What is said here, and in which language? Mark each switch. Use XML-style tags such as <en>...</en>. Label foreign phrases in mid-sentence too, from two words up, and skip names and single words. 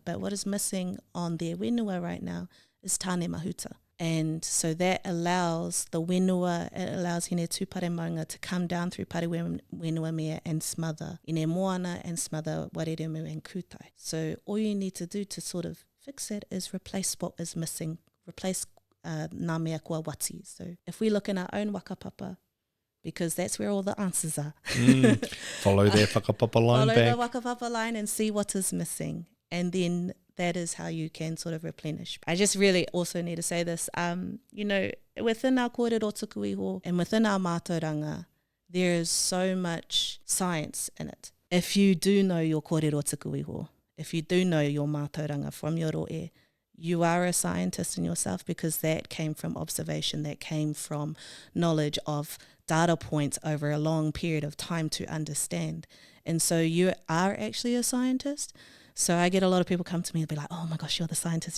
<en>But what is missing on their whenua right now is Tāne Mahuta. And so that allows the whenua, it allows Hene Tūpare Maunga to come down through Pare Whenua Mea and smother Ine Moana and smother Wareremu and Kūtai. So all you need to do to sort of fix that is replace what is missing, replace</en> <mi>ngā mea kua wati.</mi> <en>So if we look in our own wakapapa, because that's where all the answers are. Follow their whakapapa line back. Follow the wakapapa line and see what is missing. And then that is how you can sort of replenish. I just really also need to say this, within our</en> <mi>kōrero tuku iho</mi> <en>and within our mātauranga, there is so much science in it. If you do know your</en> <mi>kōrero tuku iho,</mi> <en>if you do know your mātauranga from your roe, you are a scientist in yourself, because that came from observation, that came from knowledge of data points over a long period of time to understand. And so you are actually a scientist. So I get a lot of people come to me and be like, oh my gosh, you're the scientist.</en>